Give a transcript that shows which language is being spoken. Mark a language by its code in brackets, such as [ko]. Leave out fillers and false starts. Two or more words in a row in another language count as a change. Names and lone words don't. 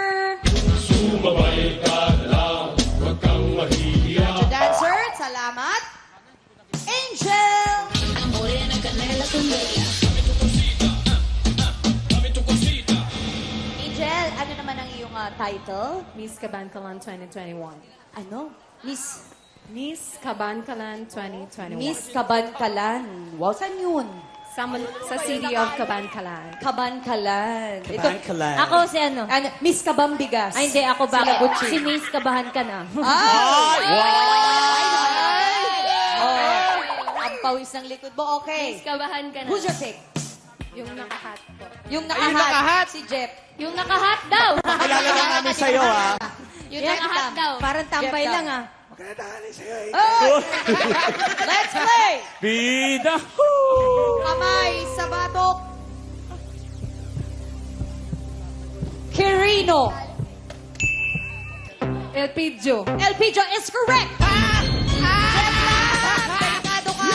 [tl] Sumabay ka na lang, huwag kang mahihiya. Macho Dancer, salamat. Angel! Angel, ano naman ang iyong title? Miss Kabankalan 2021. Ano? Miss Kabankalan 2021. Miss Kabankalan. Wow, saan yun? Sa [en] city of [tl] Kabankalan. Kabankalan. Kabankalan. Ako si ano? Miss Kabambigas. Ay, hindi. Ako ba? Sila Butchie. Si Miss Kabahan ka na. Ang pawis ng likod mo. Okay. Miss Kabahan ka na. [en] Who's your pick? [tl] Yung nakahat po. Yung nakahat. Si Jeff. Yung nakahat daw. Kilala lang namin sa'yo, ha? Yung nakahat daw. Parang tambay Jeff lang daw. ah. [en] Oh! Let's play! [tl] Bida! Kamay sa batok. Quirino. El Pidio. [en] El Pidio is correct. [tl] Delikado ka.